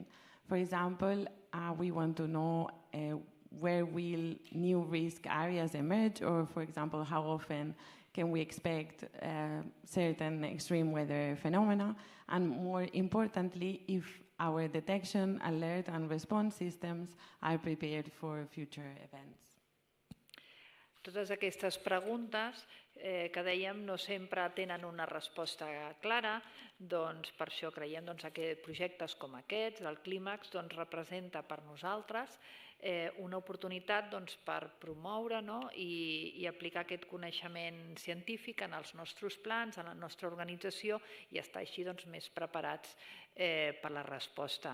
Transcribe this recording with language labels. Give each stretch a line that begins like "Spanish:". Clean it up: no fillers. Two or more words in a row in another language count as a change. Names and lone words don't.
English: For example, we want to know where will new risk areas emerge, or, for example, how often can we expect certain extreme weather phenomena, and more importantly, if our detection, alert, and response systems are prepared for future events.
Catalan: Totes aquestes preguntes que dèiem no sempre tenen una resposta clara, per això creiem que projectes com aquests, el CLIMAAX, representa per nosaltres una oportunitat per promoure i aplicar aquest coneixement científic en els nostres plans, en la nostra organització, i estar així més preparats per la resposta.